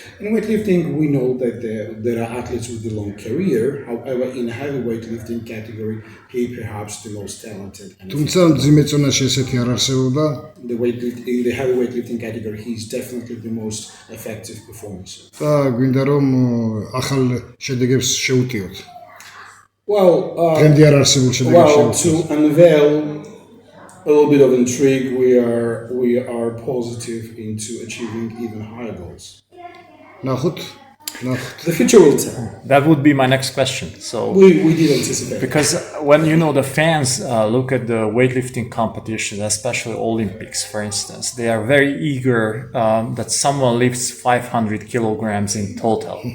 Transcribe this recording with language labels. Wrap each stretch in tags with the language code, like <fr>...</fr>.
<en>In weightlifting, we know that there are athletes with a long career. However, in heavyweight lifting category, he perhaps the most talented.</en> <ka>თუმცა მძიმე წონაში ესეთი არ არსებობდა.</ka> <en>In the heavyweight lifting category, he is definitely the most effective performer.</en> <ka>და გვინდა რომ ახალ შედეგებს შეუტიოთ.</ka> <en>Well,</en> <ka>დღემდე არ არსებულ შედეგებს</ka> <en>well, to unveil a little bit of intrigue, we are positive into achieving even higher goals.</en> <ka>ნახოთ.</ka> <en>The future will tell. That would be my next question. So We did anticipate. because when the fans look at the weightlifting competitions, especially Olympics, for instance, they are very eager that someone lifts 500 kilograms in total.</en>